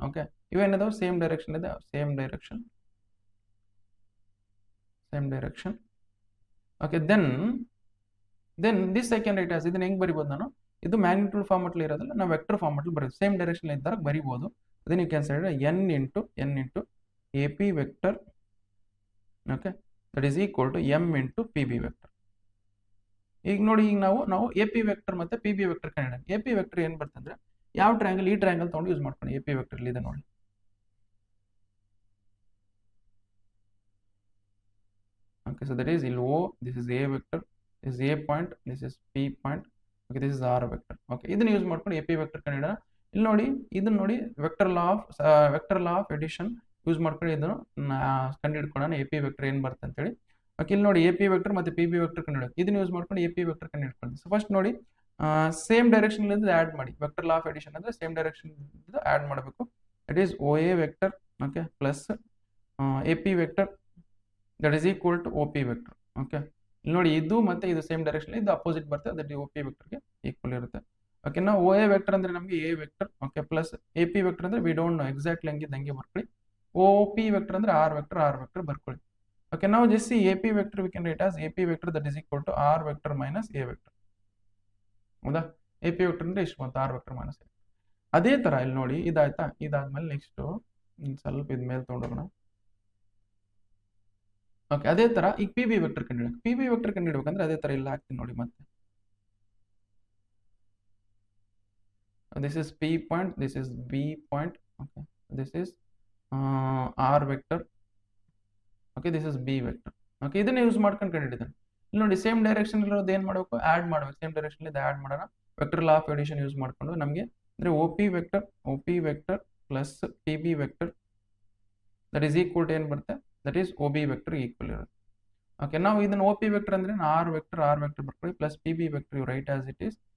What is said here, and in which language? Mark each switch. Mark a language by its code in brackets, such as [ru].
[en] okay [kn] ಇವೇನಿದಾವೆ [en] same direction [kn] ಇದೆ, [en] same direction. okay then this I can write as [kn] ಇದನ್ನ ಹೆಂಗ್ ಬರಿಬಹುದು ನಾನು? ಇದು ಮ್ಯಾಗ್ನಿಟ್ಯೂಡ್ ಫಾರ್ಮೆಟ್ ಅಲ್ಲಿ ಇರೋದಿಲ್ಲ, ನಾವು ವೆಕ್ಟರ್ ಫಾರ್ಮೆಟ್ ಅಲ್ಲಿ ಬರೀತೀವಿ. ಸೇಮ್ ಡೈರೆಕ್ಷನ್ ಇದ್ದಾಗ ಬರಿಬಹುದು. [en] then you can say n into AP vector okay that is equal to m into PB vector. [kn] ಈಗ ನೋಡಿ, ಈಗ ನಾವು AP ವೆಕ್ಟರ್ ಮತ್ತೆ PB ವೆಕ್ಟರ್ ಕಂಡುಹಿಡಿಯೋಣ. AP ವೆಕ್ಟರ್ ಏನು ಬರುತ್ತೆ ಅಂದ್ರೆ ಯಾವ ಟ್ರಯಾಂಗಲ್, ಈ ಟ್ರಯಾಂಗಲ್ ತಗೊಂಡು ಯೂಸ್ ಮಾಡ್ಕೊಂಡು AP ವೆಕ್ಟರ್ ಇದೆ ನೋಡಿ. [en] okay so that is [kn] ಇಲ್ಲಿ [en] O, this is A vector, this is A point, this is P point, okay this is R vector. [kn] okay ಇದನ್ನ ಯೂಸ್ ಮಾಡ್ಕೊಂಡು AP ವೆಕ್ಟರ್ ಕಂಡುಹಿಡಿಯೋಣ. ಇಲ್ಲಿ ನೋಡಿ, ಇದನ್ನ ನೋಡಿ vector law of edition use ಮಾಡ್ಕೊಂಡು ಇದನ್ನು ಕಂಡುಹಿಡ್ಕೊಳ್ಳೋಣ AP ವೆಕ್ಟರ್ ಏನು ಬರುತ್ತೆ ಅಂತ ಹೇಳಿ. ಓಕೆ ಇಲ್ಲಿ ನೋಡಿ AP ವೆಕ್ಟರ್ ಮತ್ತೆ PB ವೆಕ್ಟರ್ ಕಂಡುಹಿಡಿಯೋದು, ಇದನ್ನ ಯೂಸ್ ಮಾಡ್ಕೊಂಡು AP ವೆಕ್ಟರ್ ಕಂಡುಹಿಡ್ಕೊಳ್ಳಿ. ಸೊ ಫಸ್ಟ್ ನೋಡಿ ಸೇಮ್ ಡೈರೆಕ್ಷನ್ ಇಂದ ಆಡ್ ಮಾಡಿ. ವೆಕ್ಟರ್ ಲಾ ಆಫ್ ಎಡಿಷನ್ ಅಂದ್ರೆ ಸೇಮ್ ಡೈರೆಕ್ಷನ್ ಇಂದ ಆಡ್ ಮಾಡಬೇಕು. [en] That is OA vector okay plus AP vector that is equal to OP vector. [kn] Okay ಇಲ್ಲಿ ನೋಡಿ, ಇದು ಮತ್ತೆ ಇದು ಸೇಮ್ ಡೈರೆಕ್ಷನ್, ಇದು ಅಪೋಸಿಟ್ ಬರುತ್ತೆ, ದಟ್ OP ವೆಕ್ಟರ್ಗೆ ಈಕ್ವಲ್ ಇರುತ್ತೆ. ಓಕೆ ನಾವು OA ವೆಕ್ಟರ್ ಅಂದ್ರೆ ನಮಗೆ A vector okay plus AP vector ಅಂದ್ರೆ [en] we don't know exactly [kn] ಹಂಗೆ ಬರ್ಕೊಳ್ಳಿ. OP ವೆಕ್ಟರ್ ಅಂದ್ರೆ R ವೆಕ್ಟರ್ ಬರ್ಕೊಳ್ಳಿ. [en] okay now just see AP vector we can write as AP vector that is equal to R vector minus A vector. [kn] ಹೌದಾ? [en] AP vector [kn] ಅಂದ್ರೆ ಇಷ್ಟು ಬಂತು, [en] R vector minus A. [kn] ಅದೇ ತರ ಇಲ್ಲಿ ನೋಡಿ, ಇದಾಯ್ತಾ? ಇದಾದ್ಮೇಲೆ ನೆಕ್ಸ್ಟ್ ಸ್ವಲ್ಪ ಇದ್ ಮೇಲೆ ತಗೊಂಡೋಗೋಣ. ಓಕೆ ಅದೇ ತರ ಈಗ PB ವೆಕ್ಟರ್ ಕಂಡುಹಿಡಬೇಕಂದ್ರೆ ಅದೇ ತರ ಇಲ್ಲಿ ಹಾಕ್ತೀನಿ ನೋಡಿ. ಮತ್ತೆ [en] this is P point, this is B point, okay this is R vector, okay this is B vector. [kn] okay ಇದನ್ನ ಯೂಸ್ ಮಾಡ್ಕೊಂಡು ಕಂಡುಹಿಡಿದಾನೆ. ಇಲ್ಲಿ ನೋಡಿ ಸೇಮ್ ಡೈರೆಕ್ಷನ್ ಇರೋದು ಏನು ಮಾಡಬೇಕು? ಆಡ್ ಮಾಡಬೇಕು. ಸೇಮ್ ಡೈರೆಕ್ಷನ್ ಇದೆ ಆಡ್ ಮಾಡೋಣ. Vector law of edition use ಮಾಡ್ಕೊಂಡು ನಮಗೆ ಅಂದ್ರೆ [en] OP vector plus PB vector that is equal to [kn] ಏನು ಬರುತ್ತೆ? [en] that is OB vector equal [kn] ಇರುತ್ತೆ. [en] okay [kn] ನಾವು ಇದನ್ನ [en] OP vector [kn] ಅಂದ್ರೆ [en] R vector [kn] ಬರ್ಕೊಳ್ಳಿ [en] Plus PB vector you write as it is.